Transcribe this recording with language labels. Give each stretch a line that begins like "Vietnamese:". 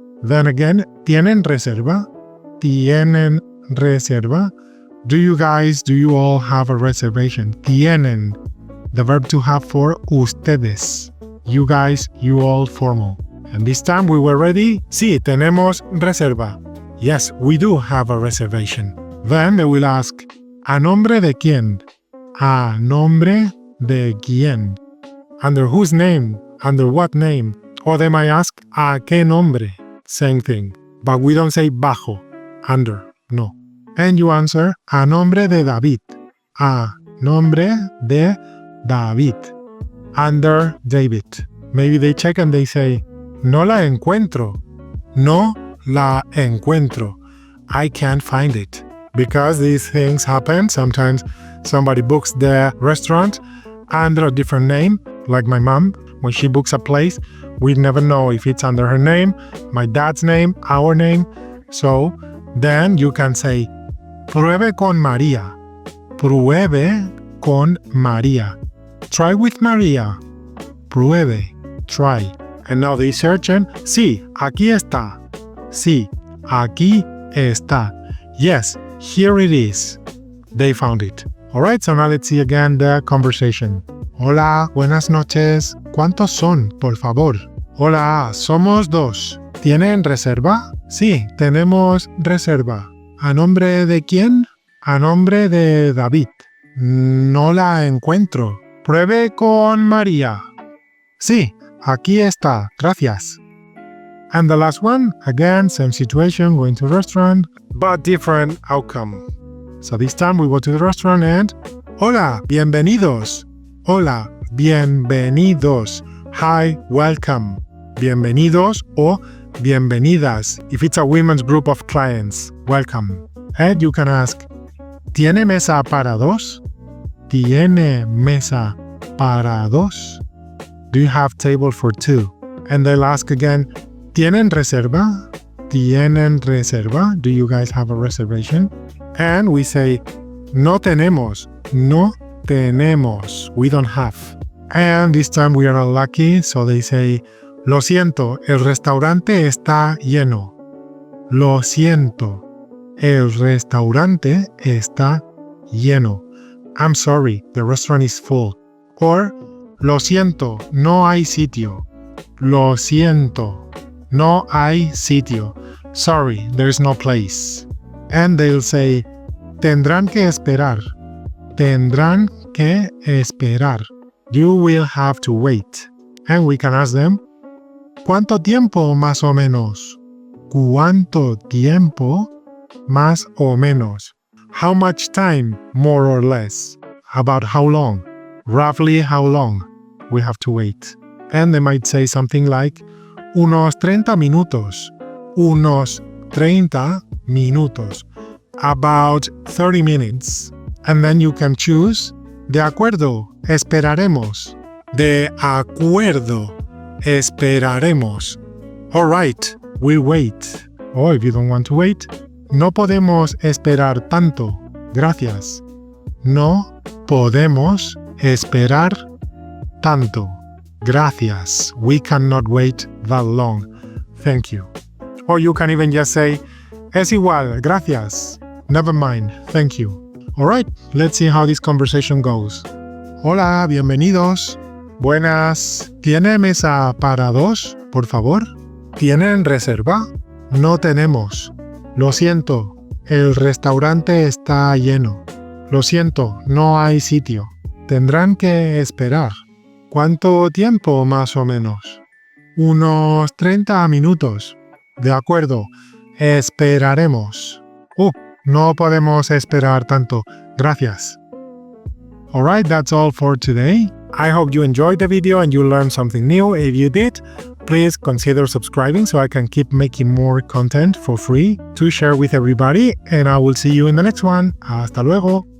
English: Then again,
Spanish: ¿tienen reserva? ¿Tienen reserva?
English: Do you all have a reservation?
Spanish: Tienen.
English: The verb to have for ustedes. You guys, you all formal. And this time we were ready.
Spanish: Sí, tenemos reserva.
English: Yes, we do have a reservation. Then they will ask,
Spanish: ¿a nombre de quién? ¿A nombre de quién?
English: Under whose name? Under what name? Or they might ask,
Spanish: ¿a qué nombre?
English: Same thing. But we don't say bajo, under, no. And you answer,
Spanish: a nombre de David. A nombre de David.
English: Under David. Maybe they check and they say,
Spanish: no la encuentro. No la encuentro.
English: I can't find it. Because these things happen. Sometimes somebody books the restaurant under a different name, like my mom. When she books a place, we never know if it's under her name, my dad's name, our name. So then you can say,
Spanish: pruebe con María. Pruebe con María.
English: Try with María.
Spanish: Pruebe. Try.
English: And now they search and,
Spanish: sí, aquí está. Sí, aquí está.
English: Yes, here it is. They found it. Alright, so now let's see again the conversation.
Spanish: Hola, buenas noches. ¿Cuántos son, por favor? Hola, somos 2. ¿Tienen reserva? Sí, tenemos reserva. ¿A nombre de quién? A nombre de David. No la encuentro. Pruebe con María. Sí, aquí está. Gracias.
English: And the last one, again, same situation, going to a restaurant, but different outcome. So this time we go to the restaurant and,
Spanish: hola, bienvenidos. Hola, bienvenidos.
English: Hi, welcome.
Spanish: Bienvenidos or bienvenidas.
English: If it's a women's group of clients, welcome. And you can ask,
Spanish: ¿tiene mesa para dos? ¿Tiene mesa para dos?
English: Do you have table for 2? And they'll ask again,
Spanish: ¿tienen reserva? ¿Tienen reserva?
English: Do you guys have a reservation? And we say,
Spanish: no tenemos. No tenemos.
English: We don't have. And this time we are unlucky, so they say,
Spanish: lo siento, el restaurante está lleno. Lo siento, el restaurante está lleno.
English: I'm sorry, the restaurant is full.
Spanish: Or, lo siento, no hay sitio. Lo siento, no hay sitio.
English: Sorry, there's no place. And they'll say,
Spanish: tendrán que esperar. Tendrán que esperar.
English: You will have to wait. And we can ask them,
Spanish: ¿cuánto tiempo más o menos? ¿Cuánto tiempo más o menos?
English: How much time, more or less? About how long? Roughly how long? We have to wait. And they might say something like,
Spanish: unos 30 minutos. Unos 30 minutos.
English: About 30 minutes. And then you can choose,
Spanish: de acuerdo, esperaremos. De acuerdo, esperaremos.
English: All right, we'll wait. Or if you don't want to wait,
Spanish: no podemos esperar tanto. Gracias. No podemos esperar tanto. Gracias.
English: We cannot wait that long. Thank you. Or you can even just say,
Spanish: es igual, gracias.
English: Never mind, thank you. Alright, let's see how this conversation goes.
Spanish: Hola, bienvenidos. Buenas. ¿Tiene mesa para dos, por favor? ¿Tienen reserva? No tenemos. Lo siento, el restaurante está lleno. Lo siento, no hay sitio. Tendrán que esperar. ¿Cuánto tiempo más o menos? Unos 30 minutos. De acuerdo, esperaremos. No podemos esperar tanto. Gracias.
English: Alright, that's all for today. I hope you enjoyed the video and you learned something new. If you did, please consider subscribing so I can keep making more content for free to share with everybody. And I will see you in the next one.
Spanish: Hasta luego.